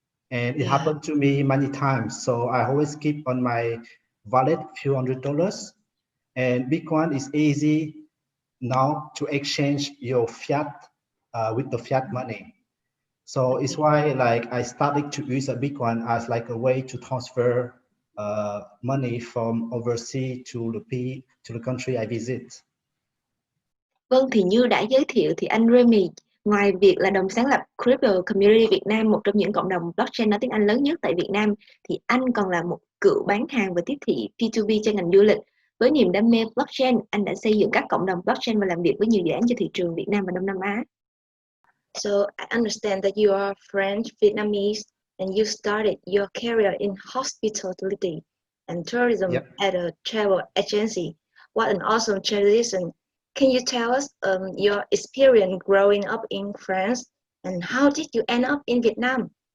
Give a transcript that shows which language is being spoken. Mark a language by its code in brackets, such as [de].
[en] And it happened to me many times. So I always keep on my wallet few $100, and Bitcoin is easy now to exchange your fiat with the fiat money. So it's why I started to use a Bitcoin as a way to transfer money from overseas to the country I visit. [vi] Vâng, thì như đã giới thiệu thì anh Remy, ngoài việc là đồng sáng lập Crypto Community Việt Nam, một trong những cộng đồng blockchain nói tiếng Anh lớn nhất tại Việt Nam, thì anh còn là một cựu bán hàng và tiếp thị P2P cho ngành du lịch. Với niềm đam mê blockchain, anh đã xây dựng các cộng đồng blockchain và làm việc với nhiều dự án cho thị trường Việt Nam và Đông Nam Á. [en] So I understand that you are French Vietnamese and you started your career in hospitality and tourism at a travel agency. What an awesome transition. Can you tell us your experience growing up in France and how did you end up in Vietnam?